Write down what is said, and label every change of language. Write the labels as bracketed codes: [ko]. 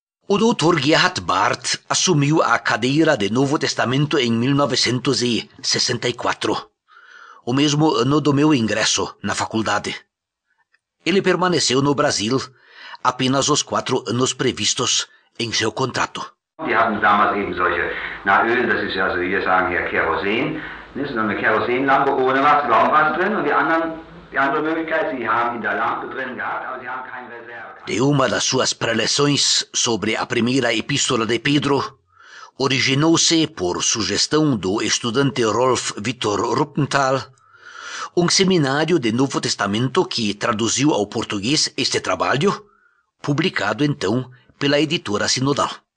[pt] O Dr. Gerhard Barth assumiu a cadeira de Novo Testamento em 1964, o mesmo ano do meu ingresso na faculdade. Ele permaneceu no Brasil apenas os 4 anos previstos em seu contrato. [de] Die hatten damals eben solche, Öl, das ist ja, so wie wir sagen hier, Kerosin, so eine Kerosinlampe ohne was, was drin, und die andere Möglichkeit, sie haben in der Lampe drin gehabt, aber sie haben kein Reserve. [pt] De uma das suas preleções sobre a primeira epístola de Pedro, originou-se, por sugestão do estudante Rolf Victor Ruppenthal, um seminário de Novo Testamento que traduziu ao português este trabalho, publicado então pela editora Sinodal.